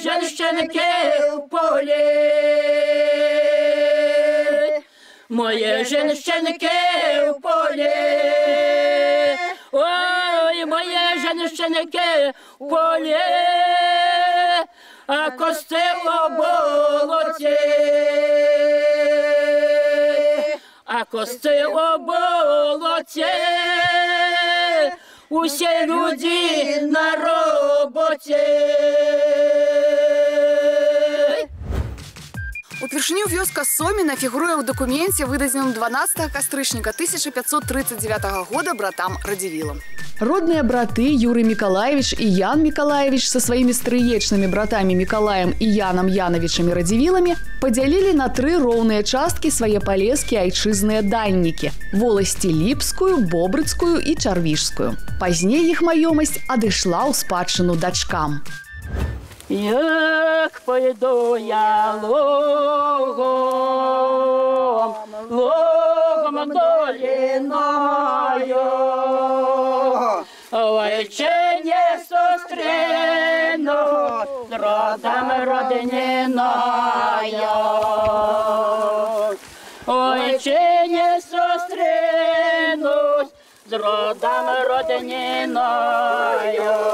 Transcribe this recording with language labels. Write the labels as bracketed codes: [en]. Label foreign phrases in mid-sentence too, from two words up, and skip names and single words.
[uk] женщинки в полі, мої женщинки в полі, ой, мої женщинки в полі, а кости у болоті, а кости у болоті, усі люди на роботі. [be] Упершыню вёска Соміна фігуруе ў дакуменце, выдадзеным 12 кастрычніка 1539 года братам Радзівілам. [ru] Родные браты Юрий Миколаевич и Ян Миколаевич со своими стрыечными братами Миколаем и Яном Яновичами Радзівіламі поделили на 3 [be] роўныя часткі свае палескія айчызныя даннікі – воласці Ліпскую, Бобрыцкую и Чарвішскую. Пазней іх маёмасць адышла ў спадчыну дачкам. [uk] Як пойду я лугом, лугом долиною, ой, чи не зустріну з родом родининою, ой, чи не зустрінусь з родом родининою.